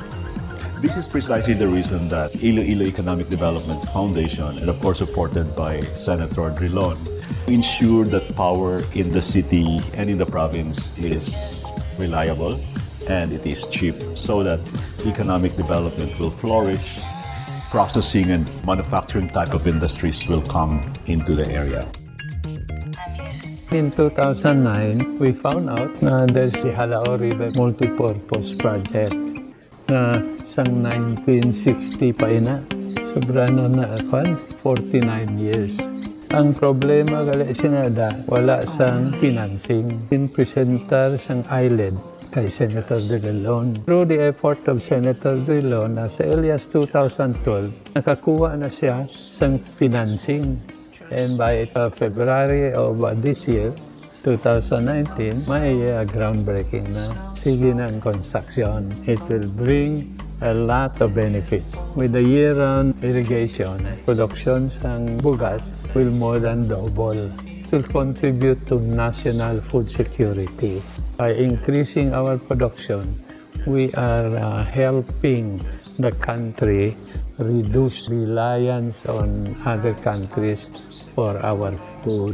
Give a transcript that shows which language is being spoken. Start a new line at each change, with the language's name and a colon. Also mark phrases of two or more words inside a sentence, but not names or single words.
English: This is precisely the reason that Iloilo Economic Development Foundation, and of course supported by Senator Drilon, ensure that power in the city and in the province is reliable and it is cheap so that economic development will flourish, processing and manufacturing type of industries will come into the area. In 2009, we found out na there's the Halao River Multipurpose Project
Hiligaynon: na sang 1960 pa ina. Sobra na 49 years. Ang problema gali sinada, wala sang financing. Presentar sang island kay Senator Drilon.
English: Through the effort of
Hiligaynon: Senator Drilon, sa Elias 2012, nakakuha na siya sang financing.
English: And by February of this year, 2019,
Hiligaynon: may groundbreaking na. Sige na ang construction.
English: It will bring a lot of benefits. With the year-round irrigation, production
Hiligaynon: ng bugas
English: will more than double. It will contribute to national food security. By increasing our production, we are helping the country reduce reliance on other countries for our food.